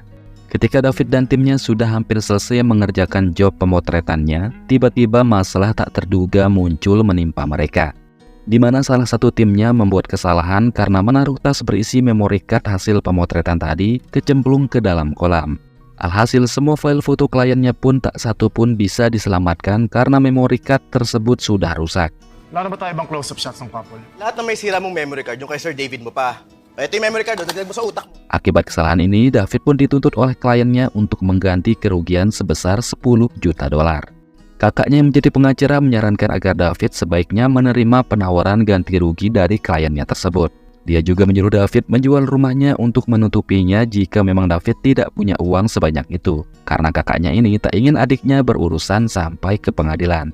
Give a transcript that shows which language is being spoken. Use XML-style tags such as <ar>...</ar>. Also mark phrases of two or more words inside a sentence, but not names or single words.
<id>Ketika David dan timnya sudah hampir selesai mengerjakan job pemotretannya, tiba-tiba masalah tak terduga muncul menimpa mereka, di mana salah satu timnya membuat kesalahan karena menaruh tas berisi</id> <en>memory card</en> <id>hasil pemotretan tadi kecemplung ke dalam kolam. Alhasil semua file foto kliennya pun tak satu pun bisa diselamatkan karena</id> <en>memory card</en> <id>tersebut sudah rusak.</id> <tl>Wala na ba tayo ibang</tl> <en>close-up shots</en> <tl>ng couple? Lahat na may sira mong</tl> <en>memory card,</en> <tl>yung kay Sir David mo pa. Ito yung</tl> <en>memory card,</en> <tl>dagdag mo sa utak mo.</tl> <id>Akibat kesalahan ini, David pun dituntut oleh kliennya untuk mengganti kerugian sebesar 10 juta dolar. Kakaknya yang menjadi pengacara menyarankan agar David sebaiknya menerima penawaran ganti rugi dari kliennya tersebut. Dia juga menyuruh David menjual rumahnya untuk menutupinya jika memang David tidak punya uang sebanyak itu, karena kakaknya ini tak ingin adiknya berurusan sampai ke pengadilan.</id>